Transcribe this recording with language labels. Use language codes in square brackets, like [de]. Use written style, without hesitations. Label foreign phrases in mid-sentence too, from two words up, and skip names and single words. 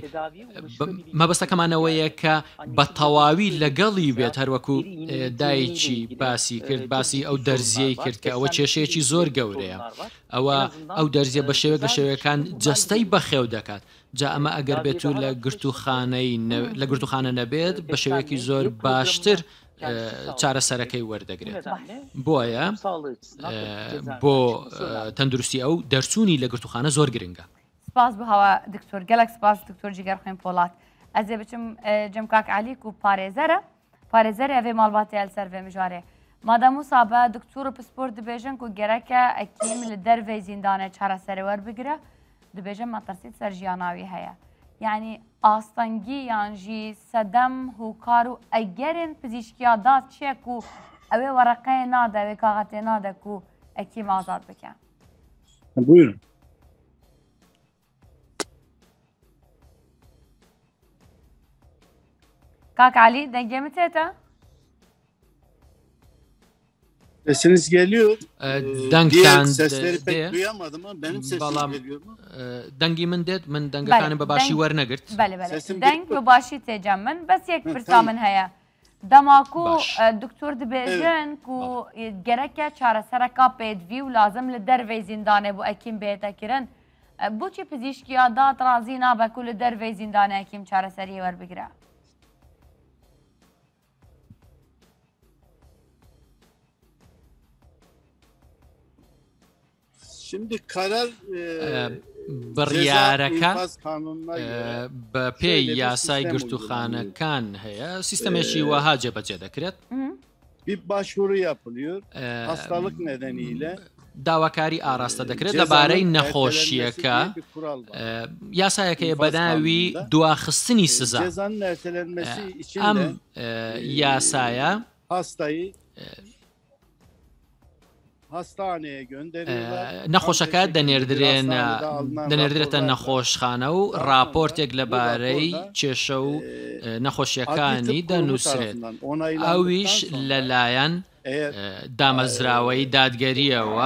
[ckb] مەبەستەکەمانەوەیە کە بە تەواوی لەگەڵی بێت هەروەکو دایکی باسی کرد باسی ئەو دەرزیەی کرد کە ئەوە کێشەیەکی زۆر گەورەیە ئەو دەرزیە بە شێوەیەک لە شێوەیەکان جەستەی بەخێو دەکات جا ئەمە ئەگەر بێت و لە گرتوخانە نەبێت بە شێوەیەکی زۆر باشتر چارەسەرەکەی وەردەگرێت بۆیە بۆ تەندروستی ئەو دەرچوونی لە گرتوخانە زۆر گرنگە [ku] سپاس بهەوە دکتۆر گەلک سپاس دکتۆر جیگەر خوێن پۆڵات ئەزێ بچم جەمکاک عەلیک و پارێزەرە ئەvê malbatê el ser vê mijarê madem wisa be doktor û pispor dibêjin ku gereke ekîm li dervê zîndanê çareserê werbigire dibêjin me tirsî ser jiyana wî heye yani astengî yan jî sedem hûkar û egerên pizîşkiya da çi ye ku ew ê wereqeyê nade ew ê kaxetê nade ku ekîm azad bike buyurun Kak Ali denge mi tete? [tr] Sesiniz geliyor. Diğer sesleri pek duyamadım ama benim sesim geliyor mu? [ckb] Dengi min det min dengekani be başî wernegrt. Bele deng be başî têcem [ku] min bes yek pirsa min heye. Dema ku doktor dibêjin ku gereke çaresereka pêdivî û lazim li dervê zîndanê bû ekîm bêtekirin. Boçî pizîşkiya da razî nabe ku li dervê zîndanê ekîm çareseriyê werbigire. [tr] Şimdi karar [ckb] بڕیارەکە بە پێی یاسای گرتوخانەکان هەیە سیستەمێکی وەها جێبەجێ دەکرێت [tr] bir başvuru yapılıyor hastalık nedeniyle [ckb] داواکاری ئاراستە دەکرێت لەبارەی نەخۆشیەکە یاسایەکەیە بەناوی دواخستنی سزا ئەم یاسایە نەخۆشەکە دەنێردرێتە نەخۆشخانە و راپۆرتێک لەبارەی کێشە و نەخۆشیەکانی دەنووسرێت ئەویش لەلایەن دامەزراوەی دادگەریەوە